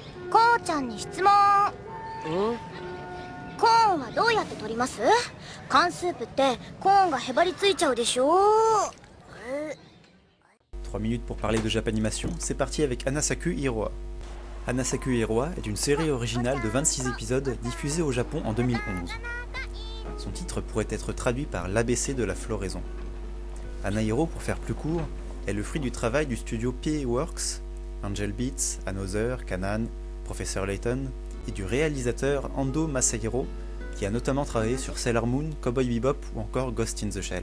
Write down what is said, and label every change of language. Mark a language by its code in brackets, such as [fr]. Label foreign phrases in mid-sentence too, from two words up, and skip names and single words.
[ja] こうちゃんに質問。コーンはどうやって取ります？缶スープってコーンがへばりついちゃうでしょ。 [fr] 3 minutes pour parler de Japanimation, c'est parti avec Hanasaku Hiroa. Hanasaku Hiroa est une série originale de 26 épisodes diffusée au Japon en 2011. Son titre pourrait être traduit par l'ABC de la floraison. Hanahiro, pour faire plus court, est le fruit du travail du studio PA Works, Angel Beats, Another, Kanan, Professor Layton, et du réalisateur Ando Masahiro, qui a notamment travaillé sur Sailor Moon, Cowboy Bebop ou encore Ghost in the Shell.